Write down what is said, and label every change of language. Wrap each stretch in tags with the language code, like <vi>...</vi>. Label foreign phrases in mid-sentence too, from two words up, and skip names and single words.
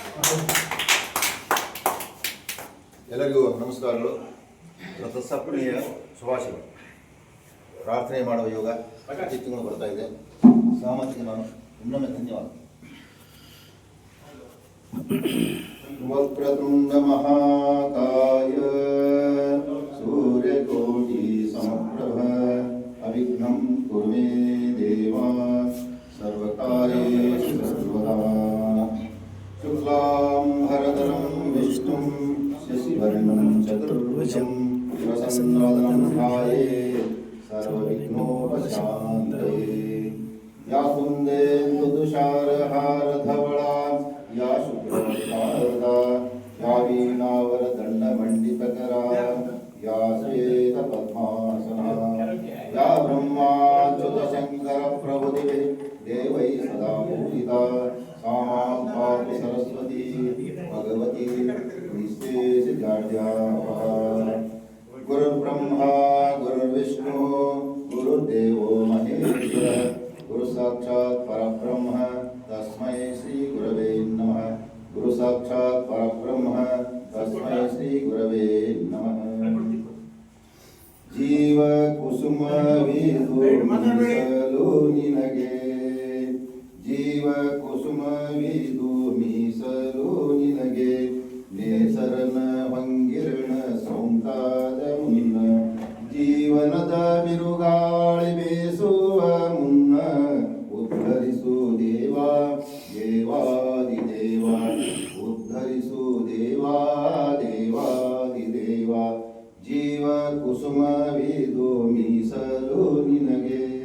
<kn>ಎಲ್ಲರಿಗೂ ನಮಸ್ಕಾರಗಳು. ರಥಸಪ್ತಮಿಯ ಶುಭಾಶಯಗಳು. ಪ್ರಾರ್ಥನೆ ಮಾಡುವ ಯೋಗ ಪ್ರತಿ ತಿಂಗಳು ಬರ್ತಾ ಇದೆ. ಸಾಮರ್ಥ್ಯ ನಾನು ಇನ್ನೊಮ್ಮೆ ಧನ್ಯವಾದ.</kn> <sa>ವಕ್ರತುಂಡ ಮಹಾಕಾಯ ಸೂರ್ಯಕೋಟಿ ಸಮಪ್ರಭ ಅವಿಘ್ನಂ ಕುರು ಮೇ ದೇವ ಸರ್ವಕಾರ್ಯೇಷು ಸರ್ವದಾ. ಶುಕ್ಲಾಂ ಭರಧರಂ ವಿಷ್ಣುಂ ಶಶಿವರ್ಣಂ ಚತುರ್ಭುಜಂ ಪ್ರಸನ್ನವದನಂ ಧ್ಯಾಯೇತ್ ಸರ್ವವಿಘ್ನೋಪಶಾಂತಯೇ. ಯಾ ಕುಂದೇಂದು ತುಷಾರಹಾರಧವಳಾ ಯಾ ಶುಕ್ರವರ್ಣಾರದಾ ಯಾ ವೀಣಾವರದಂಡಮಂಡಿತಕರಾ ಯಾ ಶ್ವೇತ ಪದ್ಮಾಸನಾ ಯಾ ಬ್ರಹ್ಮಾಚ್ಯುತಶಂಕರ ಪ್ರಭುತಿಭಿಃ ದೇವೈ ಸದಾ ಪೂಜಿತಾ सा मां पातु सरस्वती भगवती निःशेषजाड्यापहा. गुरुर्ब्रह्मा गुरुर्विष्णु गुरुर्देवो महेश्वरः गुरुसाक्षात् परब्रह्म तस्मै श्री गुरवे नमः. गुरुसाक्षात् परब्रह्म तस्मै श्री गुरवे नमः.</sa> <kn>ಜೀವ ಕುಸುಮ ವೀಧು ನಿನಗೆ ಜೀವ ಕುಸುಮ ವಿದು ಮೀಸಲು ನಿನಗೆ ನೇಸರನ ಭಂಗಿರಣ ಸೌಂಕಾದ ಮುನ್ನ ಜೀವನದ ಬಿರುಗಾಳಿ ಬೇಸುವ ಮುನ್ನ ಉದ್ಧರಿಸು ದೇವಾ ದೇವಾದಿ ದೇವ ಉದ್ಧರಿಸು ದೇವಾ ದೇವಾದಿ ದೇವ ಜೀವ ಕುಸುಮ ವಿದು ಮೀಸಲು ನಿನಗೆ.</kn>